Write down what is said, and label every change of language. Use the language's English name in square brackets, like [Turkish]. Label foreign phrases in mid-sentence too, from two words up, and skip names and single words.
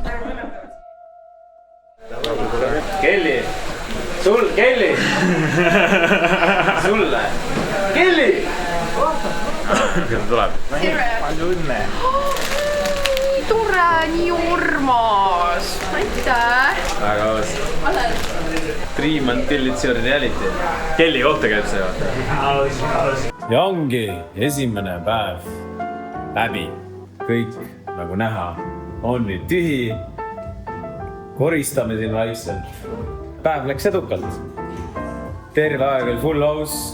[Estonian] Kelly! Kelly! Sulle! Kelly! Kuidas tuleb? Palju õnne! Tore, nii urmas! Aitäh! Väga aus. [English] Dream until it's your reality. [Estonian] Kelly kohta käib see vaata. Ja ongi esimene päev läbi. Kõik nagu näha on nüüd tühi. Koristame siin vaikselt. Päev läks edukalt. Terve aeg oli [English] full house.